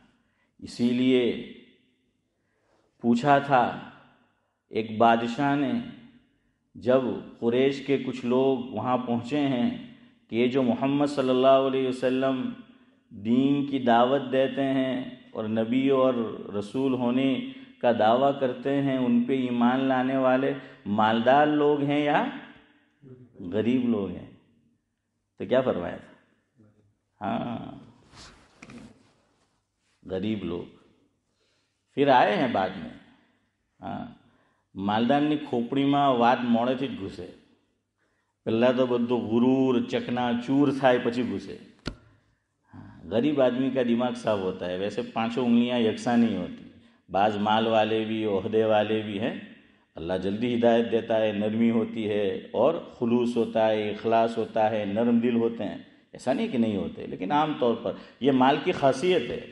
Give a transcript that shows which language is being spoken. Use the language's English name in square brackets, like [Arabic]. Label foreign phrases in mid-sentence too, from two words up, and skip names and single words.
[Urdu] اسی لیے پوچھا تھا ایک بادشاہ نے، جب قریش کے کچھ لوگ وہاں پہنچے ہیں کہ یہ جو محمد صلی اللہ علیہ وسلم دین کی دعوت دیتے ہیں اور نبی اور رسول ہونے کا دعویٰ کرتے ہیں، ان پہ ایمان لانے والے مالدار لوگ ہیں یا غریب لوگ ہیں؟ تو کیا فرمایا تھا؟ ہاں، غریب لوگ۔ پھر آئے ہیں بعد میں، ہاں، [Gujarati] مالدار ની ખોપડીમાં વાત મોડેથી જ ઘૂસે, પહેલાં તો બધું ગુરૂર ચકના ચૂર થાય પછી ઘૂસે। [Urdu] غریب آدمی کا دماغ صاف ہوتا ہے. ویسے پانچوں انگلیاں یکساں نہیں ہوتی، بعض مال والے بھی عہدے والے بھی ہیں، اللہ جلدی ہدایت دیتا ہے، نرمی ہوتی ہے اور خلوص ہوتا ہے، اخلاص ہوتا ہے، نرم دل ہوتے ہیں، ایسا نہیں کہ نہیں ہوتے، لیکن عام طور پر یہ مال کی خاصیت ہے.